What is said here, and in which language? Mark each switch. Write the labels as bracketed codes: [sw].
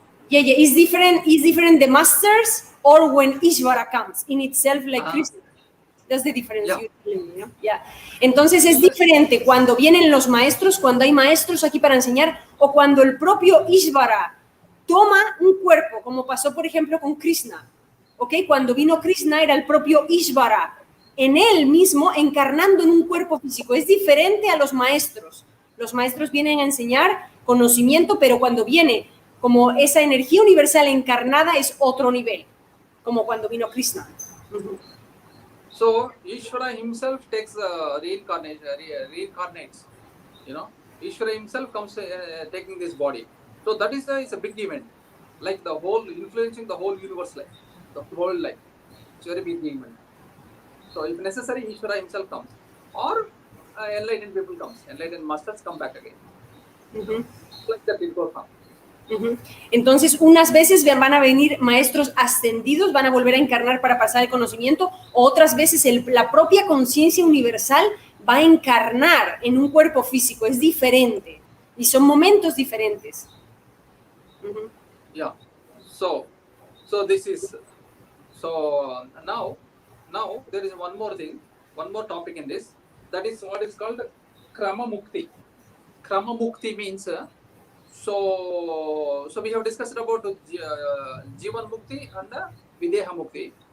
[en] Is different the masters or when Ishvara comes in itself, like Krishna. That's the difference. [es] Entonces es diferente cuando vienen los maestros, cuando hay maestros aquí para enseñar, o cuando el propio Ishvara toma un cuerpo, como pasó por ejemplo con Krishna. Cuando vino Krishna era el propio Ishvara en él mismo encarnando en un cuerpo físico. Es diferente a los maestros. Los maestros vienen a enseñar conocimiento, pero cuando viene como esa energía universal encarnada es otro nivel, como cuando vino Krishna. [en] So Ishvara himself takes reincarnates. Ishvara himself comes taking this body. So that is it's a big event, like the whole influencing the whole universe life, the whole life. It's a very big event. So if necessary, Ishvara himself comes, or enlightened people comes, enlightened masters come back again. Like that it goes on. [es] Entonces, unas veces van a venir maestros ascendidos, van a volver a encarnar para pasar el conocimiento, otras veces la propia conciencia universal va a encarnar en un cuerpo físico, es diferente, y son momentos diferentes. [en] Yeah. So this is, so now there is one more thing, one more topic in this, that is what is called Krama Mukti. Krama Mukti means, so we have discussed about Jivan Mukti and Videha Mukti.